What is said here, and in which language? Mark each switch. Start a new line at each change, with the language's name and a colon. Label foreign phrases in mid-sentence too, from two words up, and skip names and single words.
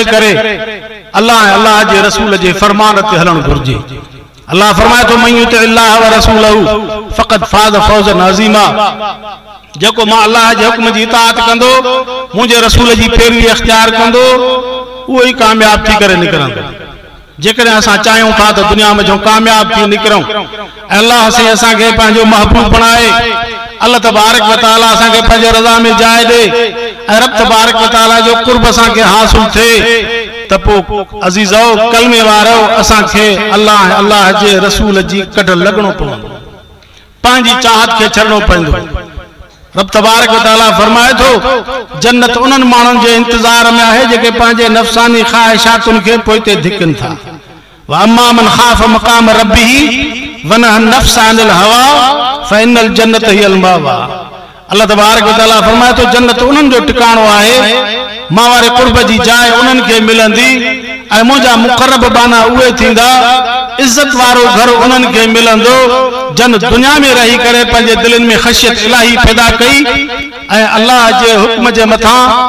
Sindhi: करे अल्लाह जे रसूल जे फरमान ते हलण घुर्जे अल्लाह फरमाए तो
Arabic: من يطع الله ورسوله فقد فاز فوزا عظيما
Sindhi: जेको मां अल्लाह जे हुक्म जी इताअत कंदो मुझे रसूल जी पैरवी इख्तियार कंदो वो ही कामयाब थी करे निकरंदो जेकॾहिं असां चाहियूं था त दुनिया में जो कामयाब थी निकरूं अल्लाह से असां के पंहिंजो महबूब बणाए
Arabic: الله تبارك وتعالى
Sindhi: असां के पंहिंजे रज़ा में जाइ दे ऐं
Arabic: رب تبارك وتعالى
Sindhi: जो कुर्ब असां के हासिल थे त पोइ अज़ीज़ो कलमे वारो असां के अल्लाह जे रसूल जी कढ लगणो पवंदो पंहिंजी चाहत के छॾणो पवंदो
Arabic: رب تبارك وتعالى
Sindhi: फरमाए थो जन्नत उन्हनि माण्हुनि जे इंतज़ार में आहे जेके पंहिंजे नफ़सानी ख़्वाहिशातुनि खे पोइते धिकनि था
Arabic: وأما من خاف مقام ربه ونهى النفس عن الهوى فإن الجنة هي المأوى الله تبارك وتعالى
Sindhi: फरमाए थो जन्नत उन्हनि जो टिकाणो आहे मां वारे कुर्ब जी जाइ उन्हनि खे मिलंदी ऐं मुंहिंजा मुक़र्रब बाना उहे थींदा इज्जत वारो घर उन्हनि खे मिलंदो जन दुनिया में रही करे पंहिंजे दिलनि में ख़शियत इलाही पैदा कई ऐं अल्लाह जे हुक्म जे मथां